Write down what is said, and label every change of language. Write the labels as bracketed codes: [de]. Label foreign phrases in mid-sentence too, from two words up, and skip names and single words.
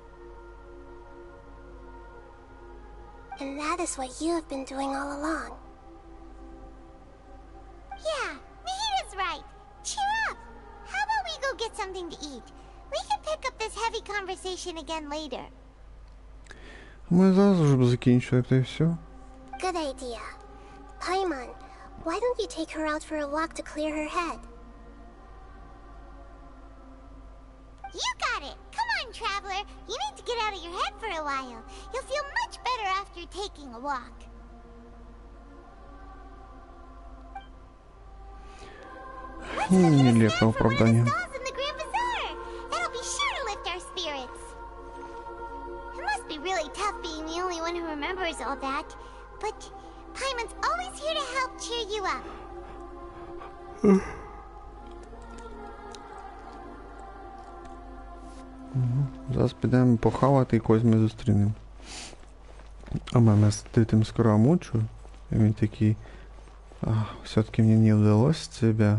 [en] And that is what you have been doing all along. Yeah, Mihida's right. Cheer up. How about we go get something to eat? We can pick up this heavy conversation again later. [uk] Ми зараз вже закінчили, та й все. [en] Good idea. Paimon, why don't you take her out for a walk to clear her head? You got it. Come on, traveler. You need to get out of your head for a while. You'll feel much better after taking a walk. [ru] Нелепое оправдание. [en] Stalls in the Grand Bazaar. That'll be sure to lift our spirits. It must be really tough being the only one who remembers all that. But Paimon's always here to help cheer you up. [uk] Зараз підемо похавати і когось ми зустрінемо. А мене з тим скоромучу. І він такий... все-таки мені не вдалося тебе...